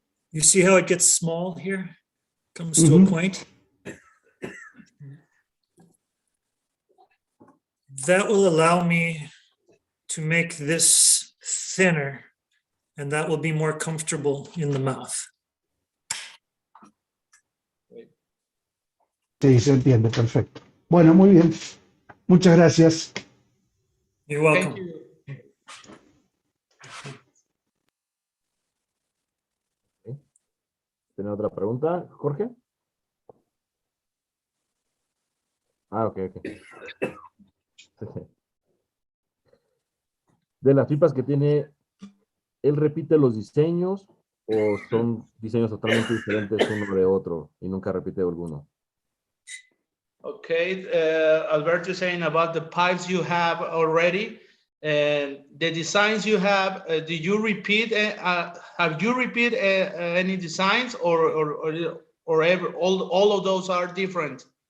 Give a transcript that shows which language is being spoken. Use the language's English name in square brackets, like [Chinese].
[English] You see how it gets small here? Comes to a point. That will allow me to make this thinner, and that will be more comfortable in the mouth. [Spanish] Sí, se entiende, perfecto. Bueno, muy bien. Muchas gracias. [English] You're welcome. Thank you. [Spanish] ¿Tiene otra pregunta, Jorge? Ah, ok. De las pipas que tiene, ¿él repite los diseños o son diseños totalmente diferentes uno de otro y nunca repite alguno? [English] Okay, Alberto is saying about the pipes you have already and the designs you have. Did you repeat? Have you repeat any designs, or all of those are different?